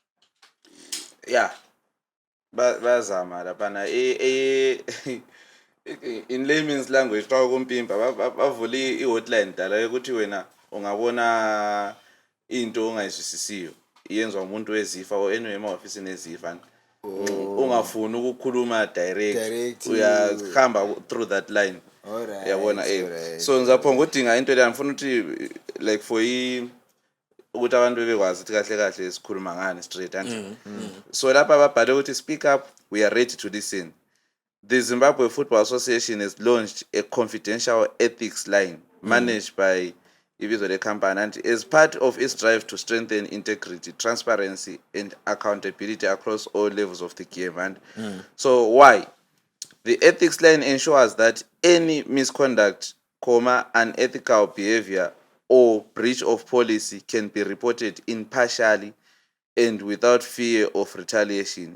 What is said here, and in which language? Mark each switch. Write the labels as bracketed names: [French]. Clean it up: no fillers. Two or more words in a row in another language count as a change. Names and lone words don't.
[North Ndebele] bazama laphana [English] in layman's language [North Ndebele] xa kumpimpa bavule i-hotline dala yokuthi wena ungabona into ongayizwisisiyo iyenzwa umuntu weZifa or anyway emahofisini eZifa ungafuni ukukhuluma direct uyahamba [English] through that line [North Ndebele] yabona so ngizaphonga udinga into leyo ngifuna ukuthi like for ukuthi abantu bebekwazi ukuthi kahle kahle sikhuluma ngani straight so lapha babhale ukuthi [English] speak up, we are ready to listen. The Zimbabwe Football Association has launched a confidential ethics line managed by [North Ndebele] ibizo le [English] company and as part of its drive to strengthen integrity, transparency and accountability across all levels of the game. And so why? The ethics line ensures that any misconduct, unethical behavior or breach of policy can be reported impartially and without fear of retaliation.